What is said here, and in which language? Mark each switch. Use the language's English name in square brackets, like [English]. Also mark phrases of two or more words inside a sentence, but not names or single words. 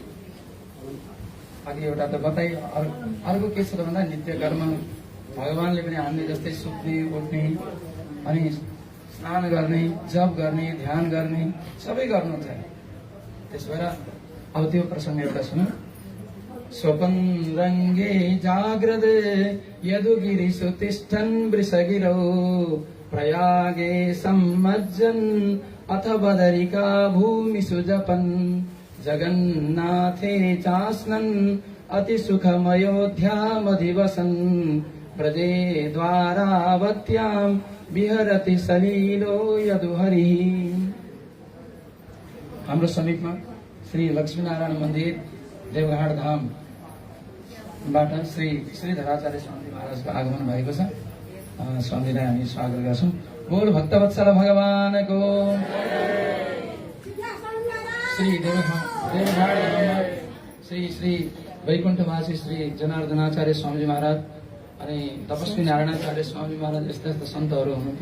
[Nepali] अघि एउटा त बताइ, अर्को के छ त भन्दा नित्य कर्म भगवानले पनि हामीले जस्तै सुत्ने उठ्ने अनि स्नान गर्ने, जप गर्ने, ध्यान गर्ने सबै गर्नुहुन्छ। त्यस भएर अब त्यो प्रसङ्ग एउटा सुनौँ। [Sanskrit] स्वपन रङ्गे जाग्रद यदुगिरिषु तिष्ठन् वृषगिरौ प्रयागे सम्मज्जन् अथ बदरिका भूमिषु जपन् जगन्नाथे चास्नन् अति सुखमयोध्यामधिवसन् व्रजे द्वारावत्यां विहरति सलीलो यदुहरिः। [Nepali] हाम्रो समीपमा श्री लक्ष्मीनारायण मन्दिर देवघाट धामबाट श्री श्रीधराचार्य स्वामी महाराजको आगमन भएको छ। स्वामीलाई हामी स्वागत गर्छौं। बोल भक्तवत्सल भगवानको। श्री देवघाट धाममा श्री वैकुण्ठवासी श्री जनार्दनाचार्य स्वामी महाराज अनि तपस्वी नारायणाचार्य स्वामी महाराज यस्ता यस्ता सन्तहरू हुनुहुन्थ्यो।